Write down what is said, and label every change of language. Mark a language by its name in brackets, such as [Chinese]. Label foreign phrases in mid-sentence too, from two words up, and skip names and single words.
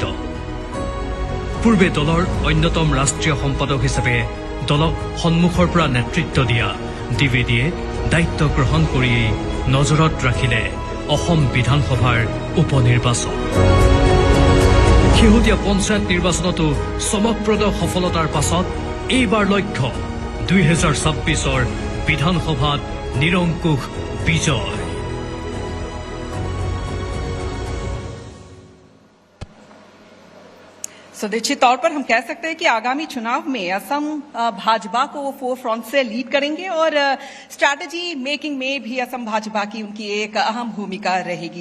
[Assamese] পূৰ্বে দলৰ অন্যতম ৰাষ্ট্ৰীয় সম্পাদক হিচাপে দলক সন্মুখৰ পৰা নেতৃত্ব দিয়া দ্বিবেদীয়ে দায়িত্ব গ্ৰহণ কৰি নজৰত ৰাখিলে অসম বিধানসভাৰ উপনিৰ্বাচন। শেহতীয়া পঞ্চায়ত নিৰ্বাচনতো চমকপ্ৰদ সফলতাৰ পাছত এইবাৰ লক্ষ্য 2026 বিধানসভাত নিৰংকুশ বিজয়। [Hindi] निश्चित तौर पर हम कह सकते हैं कि आगामी चुनाव में असम भाजपा को वो [English] forefront [Hindi] से लीड करेंगे और [English] strategy making [Hindi] में भी असम भाजपा की उनकी एक अहम भूमिका रहेगी।